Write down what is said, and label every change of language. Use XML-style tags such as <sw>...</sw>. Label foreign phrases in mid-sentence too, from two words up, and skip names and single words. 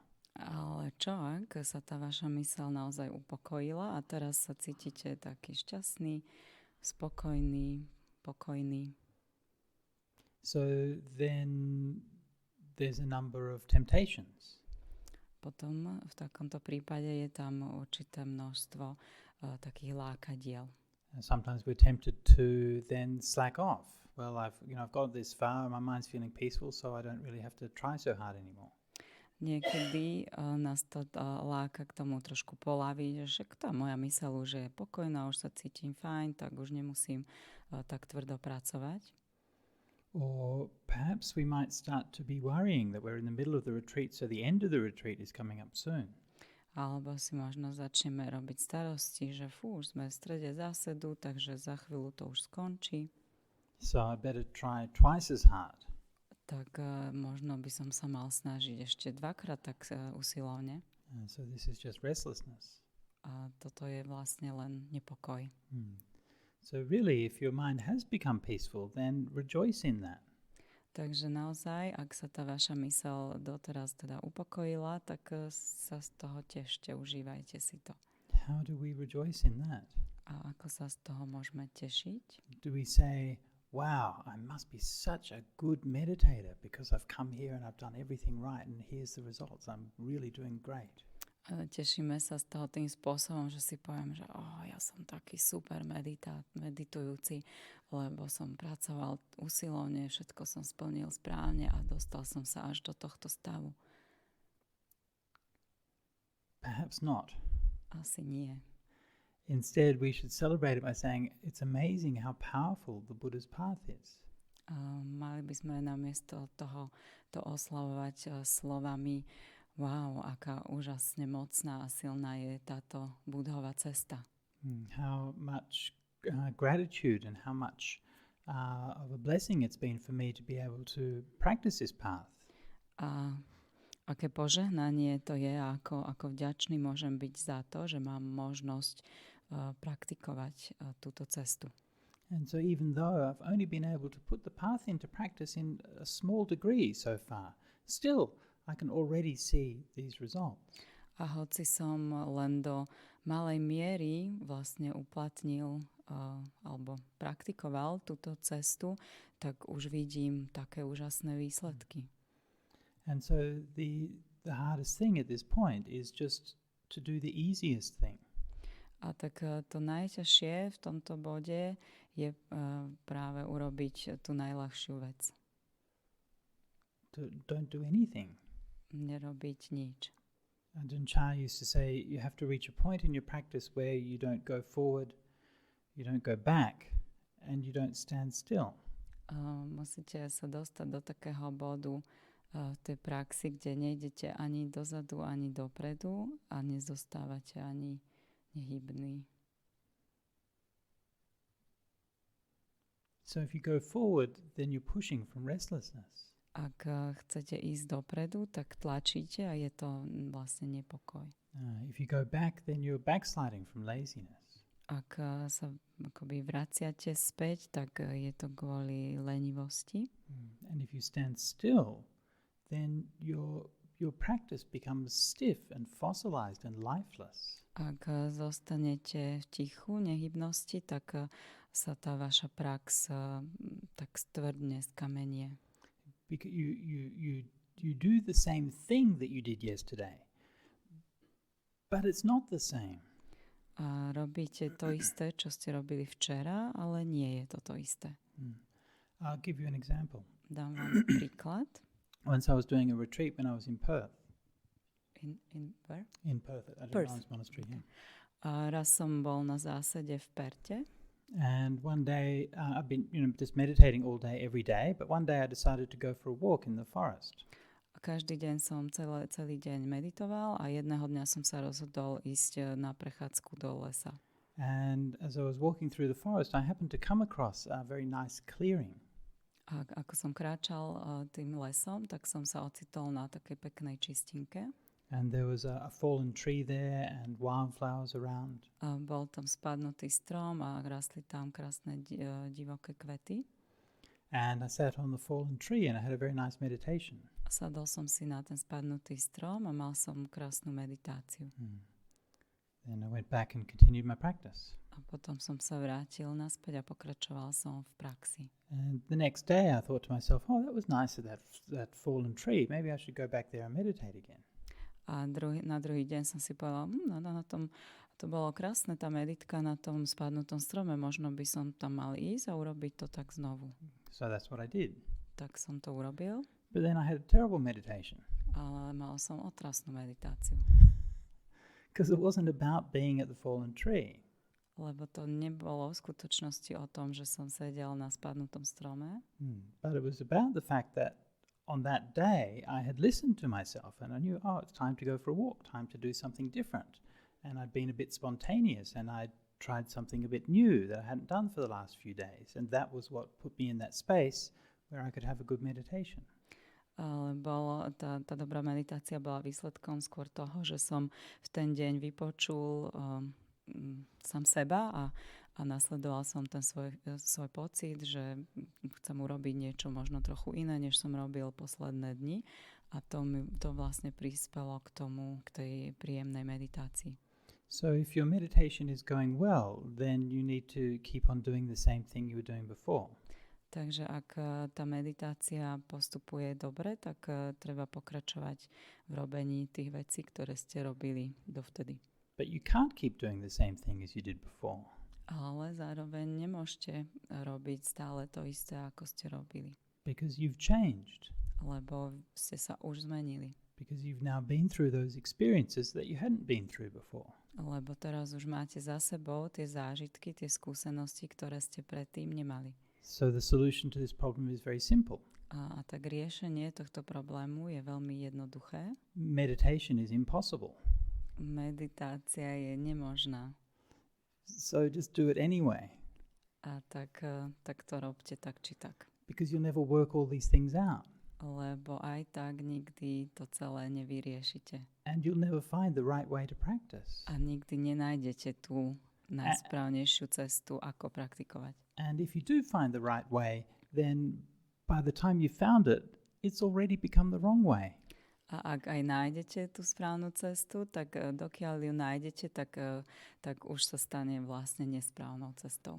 <sk>Ale čo, ak sa tá vaša myseľ naozaj upokojila a teraz sa cítite taký šťastný, spokojný, pokojný?</sk> <en>So then there's a number of temptations.</en> <sk>Potom v takomto prípade je tam určité množstvo takých lákadiel.</sk> <en>And sometimes we're tempted to then slack off. Well, I've got this far, my mind's feeling peaceful, so I don't really have to try so hard anymore.</en> <sk>Niekedy nás to láka k tomu trošku poľaviť, že tá moja myseľ už je pokojná, už sa cítim fajn, tak už nemusím tak tvrdo pracovať.</sk> <en>Or perhaps we might start to be worrying that we're in the middle of the retreat, so the end of the retreat is coming up soon.</en> <sk>Alebo si možno začneme robiť starosti, že už sme v strede zásedu, takže za chvíľu to už skončí.</sk> <en>So I better try twice as hard.</en> <sk>Tak možno by som sa mal snažiť ešte dvakrát tak usilovne.</sk> <en>So this is just restlessness.</en> <sk>A toto je vlastne len nepokoj.</sk> <en>So really, if your mind has become peaceful, then rejoice in that.</en> <sk>Takže naozaj, ak sa tá vaša myseľ doteraz teda upokojila, tak sa z toho tešte, užívajte si to.</sk> <en>How do we rejoice in that?</en> <sk>A ako sa z toho môžeme tešiť?</sk> <en>Do we say, wow, I must be such a good meditator because I've come here and I've done everything right and here's the results. I'm really doing great.</en> <sk>Tešíme sa z toho tým spôsobom, že si poviem, že ja som taký super meditujúci, lebo som pracoval usilovne, všetko som splnil správne a dostal som sa až do tohto stavu.</sk> <en>Perhaps not.</en> <sk>Asi nie.</sk> <en>Instead, we should celebrate it by saying it's amazing how powerful the Buddha's path is.</en> <sk>Mali by sme namiesto toho to oslavovať slovami wow, aká úžasne mocná a silná je táto Buddhova cesta.</sk> <en>How much gratitude and how much of a blessing it's been for me to be able to practice this path.</en> <sk>A aké požehnanie to je, ako vďačný môžem byť za to, že mám možnosť praktikovať túto cestu.</sk> <en>And so even though I've only been able to put the path into practice in a small degree so far, still I can already see these results.</en> <sk>A hoci som len do malej miery vlastne uplatnil alebo praktikoval túto cestu, tak už vidím také úžasné výsledky.</sk> <en>And so the hardest thing at this point is just to do the easiest thing.</en> <sk>A tak to najťažšie v tomto bode je práve urobiť tú najľahšiu vec.</sk> <en>Don't do anything.</en> <sk>Nerobiť nič.</sk> <en>Ajahn Chah used to say you have to reach a point in your practice where you don't go forward, you don't go back, and you don't stand still.</en> <sk>Musíte sa dostať do takého bodu v tej praxi, kde nejdete ani dozadu, ani dopredu a nezostávate ani nehybný.</sk> <en>So if you go forward, then you're pushing from restlessness.</en> <sk>Ak chcete ísť dopredu, tak tlačíte a je to vlastne nepokoj.</sk> <en>If you go back, then you're backsliding from laziness.</en> <sk>Ak sa akoby vraciate späť, tak je to kvôli lenivosti.</sk> <en>And if you stand still, then your practice becomes stiff and fossilized and lifeless.</en> <sk>Ak zostanete v tichu, nehybnosti, tak sa tá vaša prax tak stvrdne, skamenie.</sk> <en>Because you do the same thing that you did yesterday, but it's not the same.</en> <sk>A robíte to isté, čo ste robili včera, ale nie je to to isté.</sk> <en>I'll give you an example.</en> <sk>Dám vám príklad.</sk> <en>Once I was doing a retreat when I was in Perth. In where? In Perth, at Adžan Monastery. Okay.</en> <sk>Raz som bol na zásade v Perte.</sk> <en>And one day, I've been just meditating all day, every day, but one day I decided to go for a walk in the forest.</en> <sk>Každý deň som celý deň meditoval a jedného dňa som sa rozhodol ísť na prechádzku do lesa.</sk> <en>And as I was walking through the forest, I happened to come across a very nice clearing.</en> <sk>A ako som kráčal tým lesom, tak som sa ocitol na takej peknej čistinke.</sk> <en>And there was a fallen tree there and wildflowers around.</en> <sk>Bol tam spadnutý strom a rastli tam krásne divoké kvety.</sk> <en>And I sat on the fallen tree and I had a very nice meditation.</en> <sk>Sadol som si na ten spadnutý strom a mal som krásnu meditáciu.</sk> <en>Then I went back and continued my practice.</en> <sk>A potom som sa vrátil naspäť a pokračoval som v praxi.</sk> <en>And the next day I thought to myself, that was nice of that fallen tree. Maybe I should go back there and meditate again.</en> <sk>A na druhý deň som si povedal, na tom, to bolo krásne, tá meditka na tom spadnutom strome, možno by som tam mal ísť a urobiť to tak znovu.</sk> <en>So that's what I did.</en> <sk>Tak som to urobil.</sk> <en>But then I had a terrible meditation.</en> <sk>Ale mal som otrasnú meditáciu.</sk> <en>Because it wasn't about being at the fallen tree.</en> <sk>Lebo to nebolo v skutočnosti o tom, že som sedel na spadnutom strome.</sk> <en>But it was about the fact that on that day, I had listened to myself and I knew, it's time to go for a walk, time to do something different. And I'd been a bit spontaneous and I'd tried something a bit new that I hadn't done for the last few days. And that was what put me in that space where I could have a good meditation.</en> <sk>Tá dobrá meditácia bola výsledkom skôr toho, že som v ten deň vypočul sám seba a nasledoval som ten svoj pocit, že chcem urobiť niečo možno trochu iné, než som robil posledné dni a to vlastne prispelo k tej príjemnej meditácii.</sk> <en>So if your meditation is going well, then you need to keep on doing the same thing you were doing before.</en> <sk>Takže ak tá meditácia postupuje dobre, tak treba pokračovať v robení tých vecí, ktoré ste robili dovtedy.</sk> <en>But you can't keep doing the same thing as you did before.</en> <sk>Ale zároveň nemôžete robiť stále to isté, ako ste robili.</sk> <en>Because you've changed.</en> <sk>Lebo ste sa už zmenili.</sk> <en>Because you've now been through those experiences that you hadn't been through before.</en> <sk>Lebo teraz už máte za sebou tie zážitky, tie skúsenosti, ktoré ste predtým nemali.</sk> <en>So the solution to this problem is very simple.</en> <sk>A tak riešenie tohto problému je veľmi jednoduché.</sk> <en>Meditation is impossible.</en> <sk>Meditácia je nemožná.</sk> <en>So just do it anyway.</en> <sk>A tak to robte tak či tak.</sk> <en>Because you'll never work all these things out.</en> <sk>Lebo aj tak nikdy to celé nevyriešite.</sk> <en>And you'll never find the right way to practice.</en> <sk>A nikdy nenájdete tú najsprávnejšiu cestu, ako praktikovať.</sk> <en>And if you do find the right way, then by the time you found it, it's already become the wrong way.</en> <sk>A ak aj nájdete tú správnu cestu, tak dokiaľ ju nájdete, tak už sa stane vlastne nesprávnou cestou.</sk>